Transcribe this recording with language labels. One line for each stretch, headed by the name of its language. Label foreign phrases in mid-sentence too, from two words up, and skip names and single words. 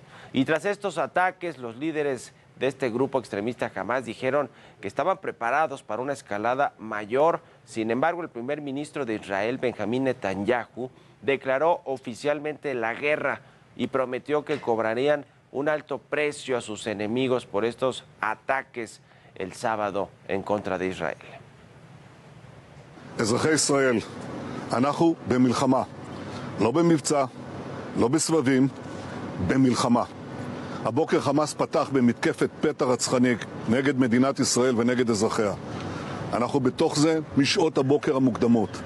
Spanish: Y tras estos ataques, los líderes de este grupo extremista Hamás dijeron que estaban preparados para una escalada mayor. Sin embargo, el primer ministro de Israel, Benjamín Netanyahu, declaró oficialmente la guerra y prometió que cobrarían un alto precio a sus enemigos por estos ataques el sábado en contra de Israel.
Hebrew: אזרחי ישראל, אנחנו במלחמה, לא במבצע, לא בסבבים, במלחמה. הבוקר חמאס פתח במתקפת פתע רצחני נגד מדינת ישראל ונגד אזרחיה. אנחנו בתוך זה משעות הבוקר המוקדמות.